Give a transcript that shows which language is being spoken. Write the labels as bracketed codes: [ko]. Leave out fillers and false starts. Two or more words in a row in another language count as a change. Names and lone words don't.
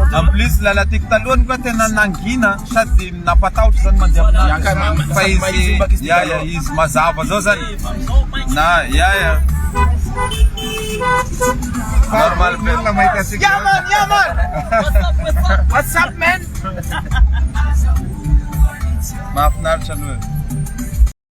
[fr] en plus [mg] lalatiako talohany koa tena nangina sady napatahotra zany mandeha fa izy mazava zao zany na normal olona mahita sika [en] Yaman what's up man [mg] mahafinaritra aloha